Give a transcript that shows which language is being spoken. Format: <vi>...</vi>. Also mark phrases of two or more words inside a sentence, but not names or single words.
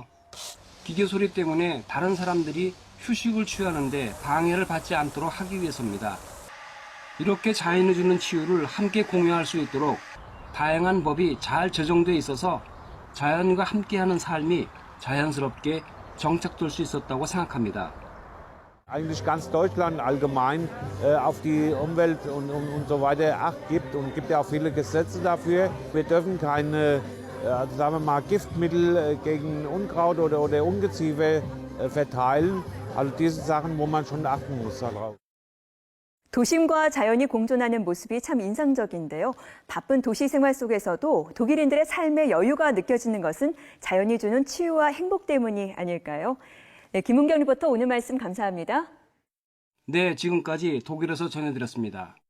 <ko>기계 소리 때문에 다른 사람들이 휴식을 취하는데 방해를 받지 않도록 하기 위해서입니다. 이렇게 자연이 주는 치유를 함께 공유할 수 있도록 다양한 법이 잘 제정돼 있어서 자연과 함께하는 삶이 자연스럽게 정착될 수 있었다고 생각합니다.</ko> <de>Eigentlich ganz Deutschland allgemein auf die Umwelt und so weiter Acht gibt und gibt ja auch viele Gesetze dafür. Wir dürfen keine, also sagen wir mal, Giftmittel gegen Unkraut oder Ungeziefer verteilen. Also diese Sachen, wo man schon achten muss darauf.</de> <ko>도심과 자연이 공존하는 모습이 참 인상적인데요. 바쁜 도시 생활 속에서도 독일인들의 삶의 여유가 느껴지는 것은 자연이 주는 치유와 행복 때문이 아닐까요? 네, 김은경 리포터 오늘 말씀 감사합니다. 네, 지금까지 독일에서 전해드렸습니다.</ko>